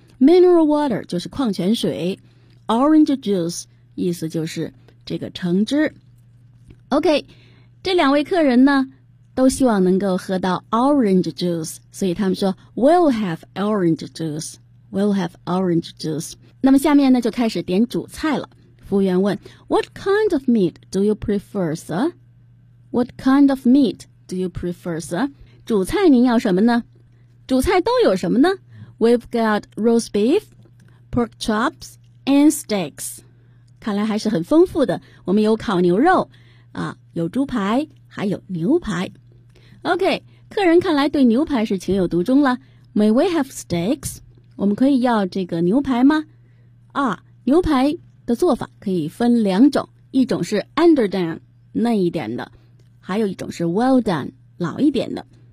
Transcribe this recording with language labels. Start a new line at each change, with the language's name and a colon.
English: Mineral water
Chinese: 就是矿泉水 ，orange juice 意思就是这个橙汁。 OK， 这两位客人呢都希望能够喝到 orange juice， 所以他们说
English: We'll have orange juice. We'll have orange juice.
Chinese: 那么下面呢就开始点主菜了。服务员问 ：
English: What kind of meat do you prefer, sir? What kind of meat do you prefer, sir?
Chinese: 主菜您要什么呢？主菜都有什么呢？
English: We've got roast beef, pork chops, and steaks.
Chinese: 看来还是很丰富的。我们有烤牛肉，啊，有猪排，还有牛排。 OK， 客人看来对牛排是情有独钟了。
English: May we have steaks?
Chinese: 我们可以要这个牛排吗？啊，牛排的做法可以分两种，一种是 underdone 嫩一点的，还有一种是 well done 老一点的。